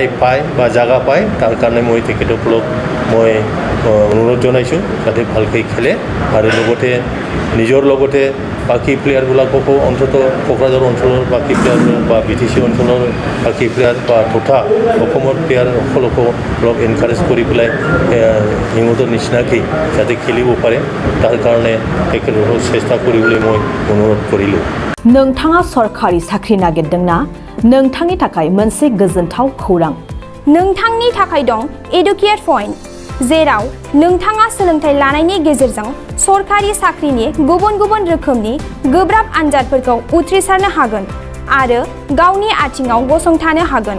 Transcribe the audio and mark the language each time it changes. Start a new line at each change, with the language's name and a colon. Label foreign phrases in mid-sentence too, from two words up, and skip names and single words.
Assamese: পায় বা জাগা পায়, তাৰ কাৰণে মই তেখেতসকলক মই অনুৰোধ জনাইছোঁ যাতে ভালকৈ খেলে আৰু লগতে নিজৰ লগতে বাকী প্লেয়াৰবিলাককো অন্ততঃ কোকৰাঝাৰ অঞ্চলৰ বাকী প্লেয়াৰবিলাক বা BTC অঞ্চলৰ বাকী প্লেয়াৰ বা তথা অসমৰ প্লেয়াৰসকলকো অলপ এনকাৰেজ কৰি পেলাই সিহঁতৰ নিচিনাকৈ যাতে খেলিব পাৰে, তাৰ কাৰণে তেখেতসকলক চেষ্টা কৰিবলৈ মই অনুৰোধ কৰিলোঁ।
Bodo: नोंथाङा सरकारि साख्रि नागिरदोंना? नोंथांनि थाखाय मोनसे गोजोनथाव खौरां। नोंथांनि थाखाय दं एडुकेट पइन्ट, जेराव नोंथाङा सोलोंथाइ लानायनि गेजेरजों सरकारि साख्रिनि गुबुन गुबुन रोखोमनि गोब्राब आनजादफोरखौ उथ्रिसारनो हागोन आरो गावनि आथिङाव गसंथानो हागोन।